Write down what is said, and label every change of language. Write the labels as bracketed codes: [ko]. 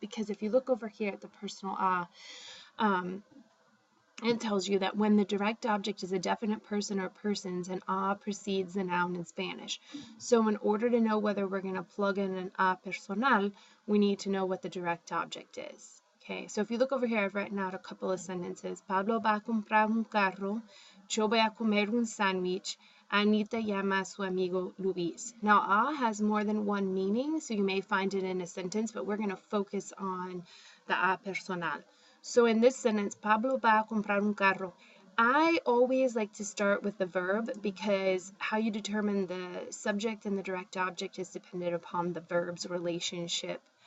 [en] Because if you look over here at the personal A, um, it tells you that when the direct object is a definite person or persons, an a precedes the noun in Spanish. So in order to know whether we're going to plug in an a personal, we need to know what the direct object is. Okay, so if you look over here, I've written out a couple of sentences. [es] Pablo va a comprar un carro. Yo voy a comer un sándwich. Anita llama a su amigo Luis. [en] Now, a has more than one meaning, so you may find it in a sentence, but we're going to focus on the a personal. So in this sentence, [es] Pablo va a comprar un carro. [en] I always like to start with the verb because how you determine the subject and the direct object is dependent upon the verb's relationship.